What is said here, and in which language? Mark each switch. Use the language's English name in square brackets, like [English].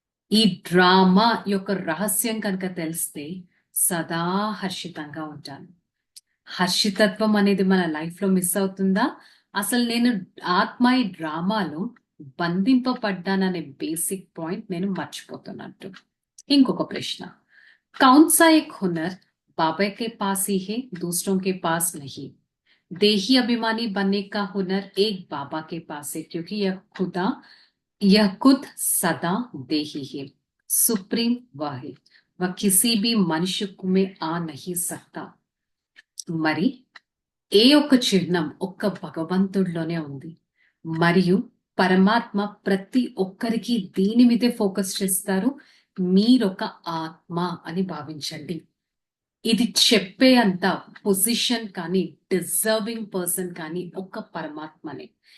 [Telugu] ఈ డ్రామా యొక్క రహస్యం కనుక తెలిస్తే సదా హర్షితంగా ఉంటాను. హర్షితత్వం అనేది మన లైఫ్ లో మిస్ అవుతుందా? అసలు నేను ఆత్మ ఈ డ్రామాలో బంధింపబడ్డాననే బేసిక్ పాయింట్ నేను మర్చిపోతున్నట్టు. ఇంకొక ప్రశ్న: [Hindi] कौन सा एक हुनर बाबा के पास ही है, दूसरों के पास नहीं? देही अभिमानी बनने का हुनर एक बाबा के पास है, क्योंकि यह खुद सदा देही है, सुप्रीम वह है, वह किसी भी मनुष्य में आ नहीं सकता. [Telugu] మరి ఏ ఒక్క చిహ్నం ఒక్క భగవంతుడిలోనే ఉంది. మరియు పరమాత్మ ప్రతి ఒక్కరికి దీని మీదే ఫోకస్ చేస్తారు. మీరొక ఆత్మ అని భావించండి. ఇది చెప్పే అంత పొజిషన్ కానీ డిజర్వింగ్ పర్సన్ కానీ ఒక్క పరమాత్మనే.